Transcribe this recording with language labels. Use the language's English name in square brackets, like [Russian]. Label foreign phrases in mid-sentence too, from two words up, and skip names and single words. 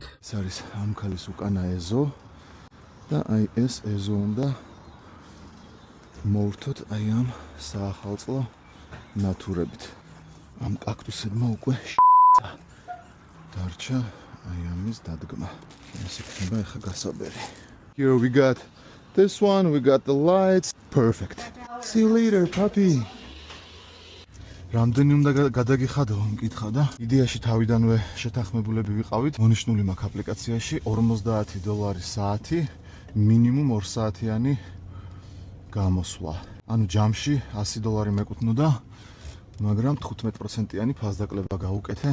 [Georgian] ეს არის ამ ქალის უკანა ეზო და აი ეს ეზო უნდა მოვვრთოთ აი ამ საახალწლო ნათურებით. ამ კაქტუსებმა უკვე დარჩა აი ამის დადგმა. ეს იქნება ახლა გასაბერი. [English] Here we got this one, we got the lights. Perfect. See you later, puppy. [Georgian] რამდენი უნდა გადაგიხადო, მკითხა და იდეაში თავიდანვე შეთანხმებულები ვიყავით. მონიშნული მაქვს აპლიკაციაში $50 საათი, მინიმუმ 2 საათიანი გამოსვლა. ანუ ჯამში $100 მეკუთვნოდა, მაგრამ 15%-იანი ფასდაკლება გავუკეთე.